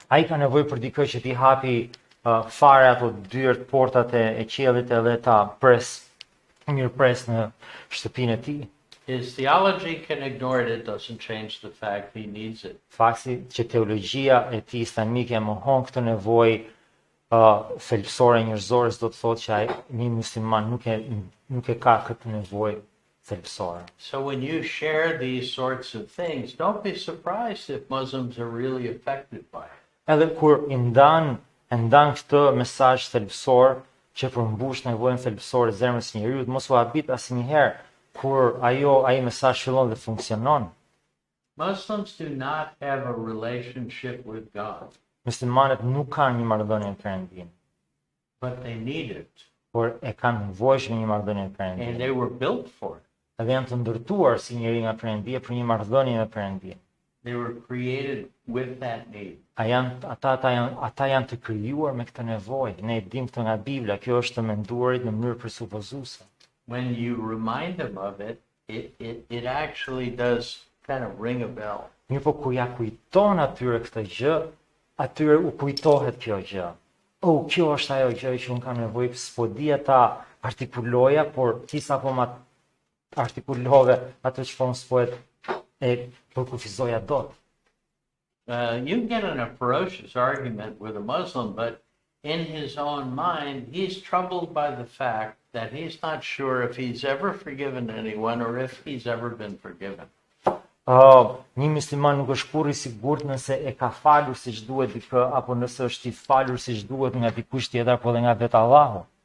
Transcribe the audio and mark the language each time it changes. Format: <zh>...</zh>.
<sq>Ai ka nevojë për dikë që t'i hapi fare ato dyert, portat e qiellit edhe ta mirëpres në shtëpinë e tij.</sq> <en>His theology can ignore it. It doesn't change the fact he needs it.</en> <sq>Fakti që teologjia e tij islamike e mohon këtë nevojë thelbësore njerëzore, do të thotë që një musliman nuk e ka këtë nevojë thelbësore.</sq> <en>So when you share these sorts of things, don't be surprised if Muslims are really affected by it.</en> <sq>Edhe kur e ndan këtë mesazh thelbësor që përmbush nevojën thelbësore e zemrës së njeriu, mos u habit asnjëherë kur ai mesazh fillon dhe funksionon.</sq> <en>Muslims do not have a relationship with God,</en> <sq>Muslimanët nuk kanë një marrëdhënie me Perëndin,</sq> <en>but they need it,</en> <sq>por e kanë nevojshme një marrëdhënie me</sq> <en>and</en> <sq>Perëndin.</sq> <en>they were built for it.</en> <sq>Edhe janë të ndërtuar si njëri nga Perëndia për një marrëdhënie me Perëndin.</sq> <en>They were created with that need.</en> <sq>Ata janë të krijuar me këtë nevojë. Ne e dimë këtë nga Bibla, kjo është të menduarit në mënyrë presupozuese.</sq> <en>When you remind them of it, it actually does kind of ring a bell.</en> <sq>Mirë po kur ja kujton atyre këtë gjë, atyre u kujtohet kjo gjë. Kjo është ajo gjë që unë kam nevojë, s'po di ata artikuloja, por ti sapo ma artikulove atë që s'po e përkufizoja dot.</sq> <en>You can get in a ferocious argument with a Muslim, but in his own mind, he's troubled by the fact that he's not sure if he's ever forgiven anyone or if he's ever been forgiven.</en> <sq>Një musliman nuk është kurrë i sigurt nëse e ka falur siç duhet dikë apo nëse është i falur siç duhet nga dikush tjetër apo edhe nga vetë Allahu.</sq>